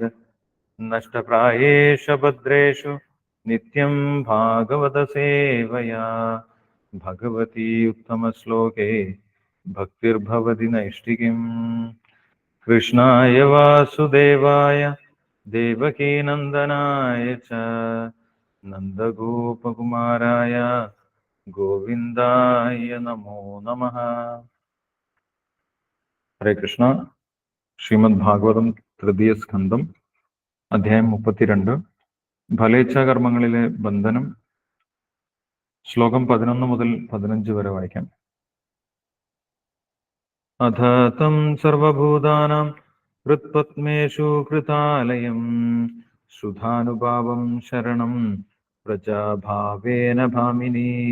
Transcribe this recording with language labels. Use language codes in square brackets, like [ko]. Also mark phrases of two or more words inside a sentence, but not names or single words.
[sa] नष्टप्रायेषु भद्रेषु नित्यं भागवतसेवया भगवती उत्तमश्लोके भक्तिर्भवति नैष्टिकीम्। कृष्णाय वासुदेवाय देवकीनन्दनाय च नन्दगोपकुमाराय गोविन्दाय नमो नमः। हरे कृष्ण। [ml] ശ്രീമദ്ഭാഗവതം തൃതീയ സ്കന്ധം അധ്യായം 32 ഫലേച്ഛാകർമ്മങ്ങളിലെ ബന്ധനം. ശ്ലോകം 11 മുതൽ 15 വരെ വായിക്കാം. [sa] अथ तं सर्वभूतानां हृत्पत्मेषु कृतालयं श्रुतानुभावं शरणं प्रजाभावेन भामिनि.